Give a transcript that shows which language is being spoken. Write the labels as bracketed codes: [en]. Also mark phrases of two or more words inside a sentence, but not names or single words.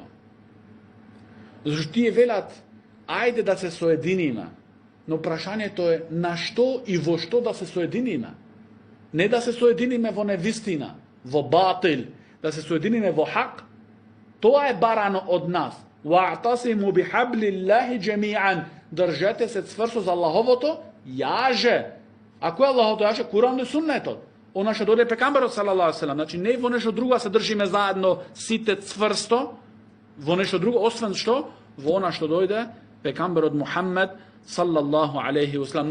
[mk] Зашто тие велат, ајде да се соединиме, но прашањето е на што и во што да се соединиме. Не да се соединиме во невистина, во батил, да се соединиме во хак. Тоа е барано од нас. [ar] واعتصموا بحبل الله جميعا. [mk] Држете се цврсто за Аллаховото јаже. Ако е Аллахот јаше Куран и Суннетот, она што дојде пекамберот [ar] صلى الله عليه وسلم, [mk] значи не во нешто друго се држиме заедно сите цврсто, во нешто друго освен што во она што дојде пекамберот Мухаммед [ar] صلى الله عليه وسلم.